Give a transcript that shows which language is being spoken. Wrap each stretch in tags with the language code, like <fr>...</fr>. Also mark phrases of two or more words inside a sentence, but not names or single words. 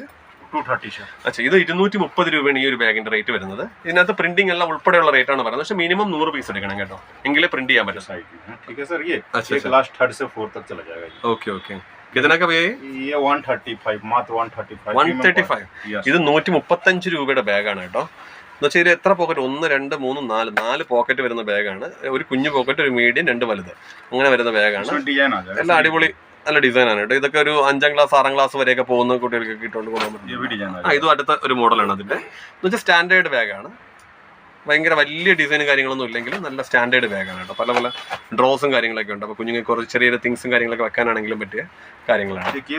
<ml>230 അച്ഛാ ഇത് 230 രൂപയാണ് ഈ ഒരു ബാഗിന്റെ റേറ്റ് വരുന്നത് ഇതിനകത്ത് പ്രിന്റിംഗ് എല്ലാം ഉൾപ്പെടെയുള്ള റേറ്റ് ആണ് പറയുന്നത് പക്ഷേ മിനിമം 100 പീസ് എടുക്കണം കേട്ടോ എങ്കിലേ പ്രിന്റ് ചെയ്യാൻ പറ്റും</ml> <hi>ठीक है सर ये क्लास 3rd से 4th तक चला जाएगा ओके ओके कितना का भैया ये 135 मात्र</hi> <ml>135 ഇത് 135 രൂപയുടെ ബാഗാണ് കേട്ടോ എന്ന് വെച്ചാൽ ഇത് എത്ര പോക്കറ്റ് 1 2 3 4 പോക്കറ്റ് വരുന്ന ബാഗാണ് ഒരു കുഞ്ഞു പോക്കറ്റ് ഒരു മീഡിയം 2 വലുത് അങ്ങനെ വരുന്ന ബാഗാണ് എല്ലാം അടിപൊളി നല്ല ഡിസൈൻ ആണ് കേട്ടോ ഇതൊക്കെ ഒരു 5ാം ക്ലാസ് 6ാം ക്ലാസ് വരെയൊക്കെ പോകുന്ന കുട്ടികൾക്ക് ഇട്ടുകൊണ്ട് പോകാൻ പറ്റും ഇതും അടുത്ത ഒരു മോഡലാണ് അതിന്റെ എന്ന് വെച്ചാൽ സ്റ്റാൻഡേർഡ് ബാഗാണ് ഭയങ്കര വലിയ ഡിസൈനും കാര്യങ്ങളൊന്നും ഇല്ലെങ്കിലും നല്ല സ്റ്റാൻഡേർഡ് ബാഗാണ് കേട്ടോ പല പല ഡ്രോസും കാര്യങ്ങളൊക്കെ ഉണ്ട് അപ്പോൾ കുഞ്ഞുങ്ങൾക്ക് കുറച്ച് ചെറിയ തിങ്സും കാര്യങ്ങളൊക്കെ വെക്കാനാണെങ്കിലും പറ്റിയ കാര്യങ്ങളാണ്</ml>